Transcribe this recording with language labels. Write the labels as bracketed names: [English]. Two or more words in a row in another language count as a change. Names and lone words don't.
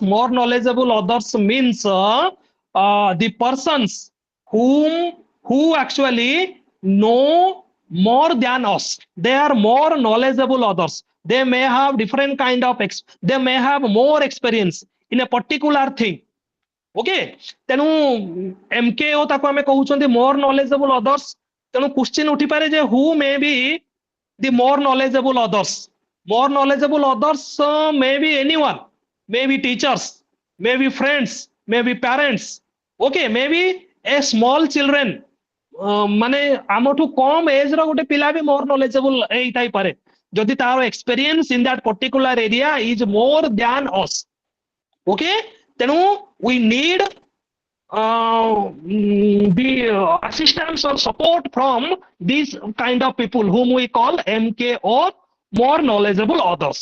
[English] More knowledgeable others means the persons who actually know more than us. They are more knowledgeable others. They may have different kind of they may have more experience in a particular thing. [Odia] Okay, ତେଣୁ MKO ତାକୁ ଆମେ କହୁଛନ୍ତି [English] more knowledgeable others. [Odia] ତେଣୁ question ଉଠିପାରେ ଯେ [English] who may be the more knowledgeable others. More knowledgeable others may be anyone, maybe teachers, maybe friends, maybe parents. Okay, maybe a small children. [Odia] ମାନେ ଆମଠୁ କମ ଏଜ ର ଗୋଟେ ପିଲା ବି [English] more knowledgeable [Odia] ହେଇଥାଇପାରେ ଯଦି ତାର [English] experience in that particular area is more than us. Okay, ତେଣୁ we need the assistance or support from these kind of people whom we call MKO, more knowledgeable others.